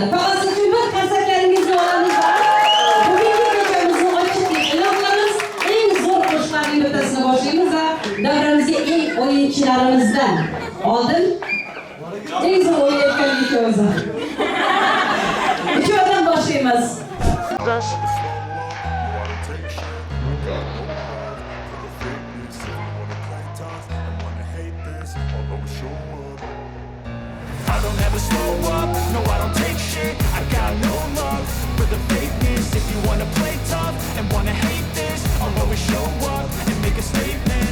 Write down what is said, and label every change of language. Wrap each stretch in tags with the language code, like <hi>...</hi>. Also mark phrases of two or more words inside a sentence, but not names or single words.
<uz>Tog'asi uchun bir qarsaklaringizni olamiz. Bugungi kechamizni ochib e'lon qilamiz. Eng zo'r qo'shiqlarning o'rtasini boshlaymiz va davramizga eng o'yinchilarimizdan oldin eng zo'r o'ynayotgan ikkovimiz. Uchovdan boshlaymiz.</uz> <en>I don't ever slow up, no I don't take shit. I got no love for the fakeness. If you wanna play tough and wanna hate this, I'll always show up and make a statement.</en>